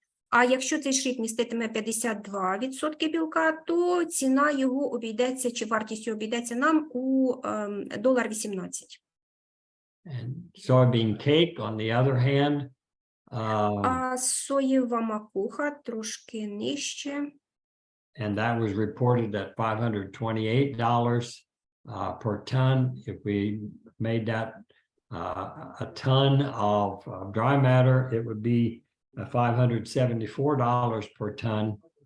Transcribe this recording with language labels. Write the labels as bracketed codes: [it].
[uk] А якщо цей шрифт міститиме 52% білка, то ціна його обійдеться, чи вартість його обійдеться нам у $1.18. [en] And soybean cake, on the other hand, [uk] А соєва макуха трошки нижче. [en] and that was reported at $528 per ton. If we made that a ton of dry matter, it would be $574 per ton.